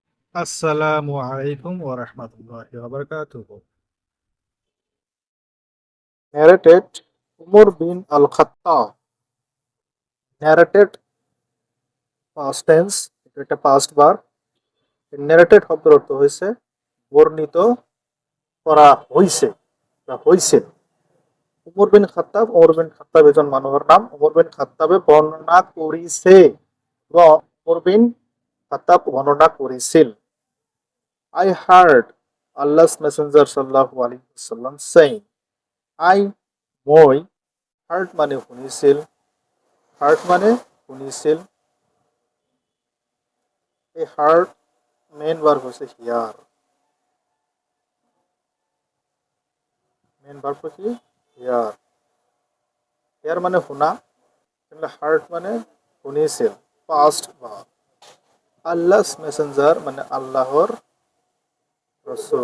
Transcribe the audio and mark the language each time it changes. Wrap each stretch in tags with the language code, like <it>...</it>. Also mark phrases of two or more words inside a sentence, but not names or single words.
<ar>السلام عليكم ورحمة الله وبركاته.</ar> <en>Narrated Umar bin al-Khattab. Narrated past tense,</en> <bn>এটা একটা</bn> <en>past verb.</en> <bn>Narrated শব্দের অর্থ হয়েছে বর্ণিত করা হইছে বা হইছে।</bn> <as>উমর বিন খাত্তাব এজন মানুহৰ নাম। উমর বিন খাত্তাবে বর্ণনা কৰিছে বা উমর বিন খাত্তাব বর্ণনা কৰিছিল।</as> <en>I heard Allah's Messenger</en> <ar>صلى الله عليه وسلم</ar> <en>saying, I মই heard</en> <as>মানে শুনিছিল,</as> <en>heard</en> <as>মানে শুনিছিল।</as> <bn>এই heard</bn> <en>main verb</en> <bn>হচ্ছে হিয়ার,</bn> <en>main verb</en> <bn>কি হিয়ার। হিয়ার মানে শোনা, তাহলে heard মানে শুনিছিল,</bn> <en>past verb. Allah's Messenger</en> <bn>মানে আল্লাহর রসুল।</bn>